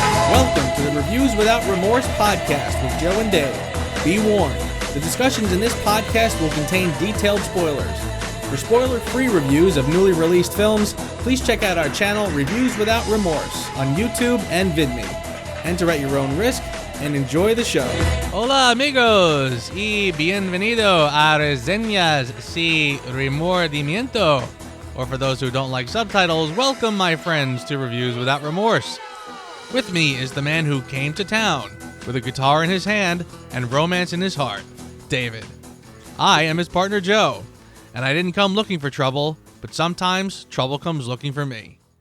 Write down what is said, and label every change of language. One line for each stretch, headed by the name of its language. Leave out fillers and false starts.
English: Welcome to the Reviews Without Remorse podcast with Joe and Dave. Be warned, the discussions in this podcast will contain detailed spoilers. For spoiler-free reviews of newly released films, please check out our channel Reviews Without Remorse on YouTube and VidMe. Enter at your own risk and enjoy the show.
Spanish: Hola amigos y bienvenido a Reseñas Sin Remordimiento.
English: Or for those who don't like subtitles, welcome my friends to Reviews Without Remorse. With me is the man who came to town with a guitar in his hand and romance in his heart, David. I am his partner Joe, and I didn't come looking for trouble, but sometimes trouble comes looking for me.